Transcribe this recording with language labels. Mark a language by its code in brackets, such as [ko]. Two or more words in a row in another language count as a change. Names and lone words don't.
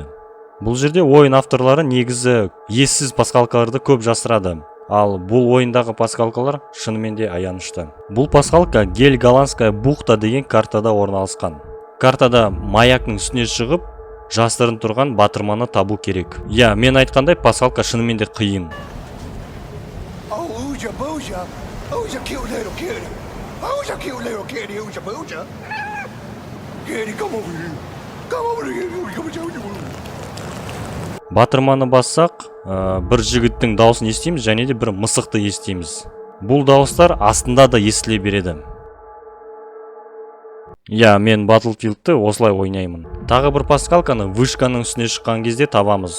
[kk] Бұл жерде ойын авторлары негізі ессіз пасхалкаларды көп жасырады. Ал бұл ойындағы пасхалкалар шынымен де аянышты. Бұл пасхалка Гель-Голландская бухта деген картада орналасқан. Картада маяктың үстіне шығып, жасырын тұрған батырманы табу керек. Мен айтқандай пасхалка шынымен де қиын. [en] Who's a cute little kitty? Who's a cute little kitty? Who's a booja? Kitty, come over here. Come over here. Come over here. [kk] Батырманы бассақ, бір жігіттің дауысын естиміз, және де бір мысықты естиміз. Бұл дауыстар астында да естіле береді. Иә, мен Battlefield'ты осылай ойнаймын. Тағы бір пасхалканы вышканың үстіне шыққан кезде табамыз.